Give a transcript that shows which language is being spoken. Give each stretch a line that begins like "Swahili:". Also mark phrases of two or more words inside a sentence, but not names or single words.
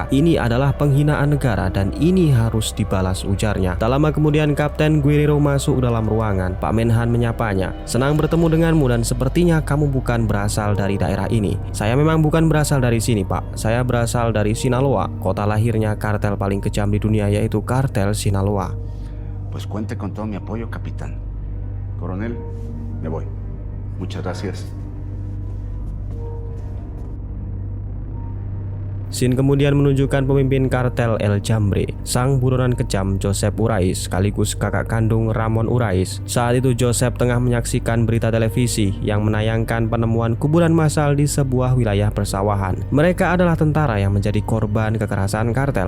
Indonesian: Ini adalah penghinaan negara dan ini harus dibalas, ujarnya. Tak lama kemudian Kapten Guerrero masuk dalam ruangan. Pak Menhan menyapanya. Senang bertemu denganmu dan sepertinya kamu bukan berasal dari daerah ini. Saya memang bukan berasal dari sini, Pak. Saya berasal dari Sinaloa, kota lahirnya kartel paling kejam di dunia, yaitu kartel Sinaloa.
Spanish: Pues cuente con todo mi apoyo, capitán. Coronel, me voy. Muchas gracias.
Indonesian: Scene kemudian menunjukkan pemimpin kartel El Jambre, sang buronan kejam Joseph Urais sekaligus kakak kandung Ramon Urais. Saat itu Joseph tengah menyaksikan berita televisi yang menayangkan penemuan kuburan massal di sebuah wilayah persawahan. Mereka adalah tentara yang menjadi korban kekerasan kartel.